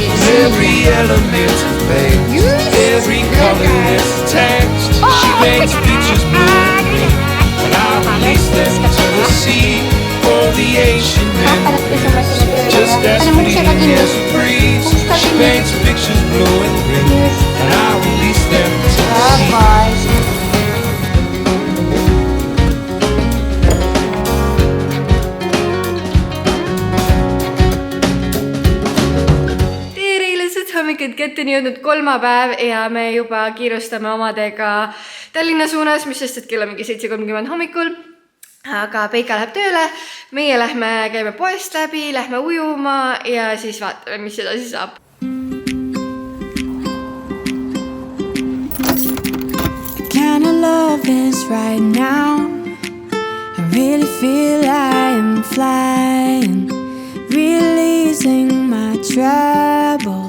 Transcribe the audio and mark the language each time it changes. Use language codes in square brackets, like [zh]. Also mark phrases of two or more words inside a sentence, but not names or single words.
[en] Every element of faith, every colorless text, she makes pictures bloom, and I release them to the sea for the ancient memories. Just as fleeting as a breeze, she paints pictures blue and green, and I release them to the sea. [et] Kätte on jõudnud kolmapäev ja me juba kiirustame omadega Tallinna suunas, mis sest, et kell on mingi 7:30 hommikul. Aga Peika läheb tööle, meie käime poest läbi, lähme ujuma ja siis vaatame, mis edasi saab. [en] The kind of love is right now. I really feel I am flying, releasing my troubles.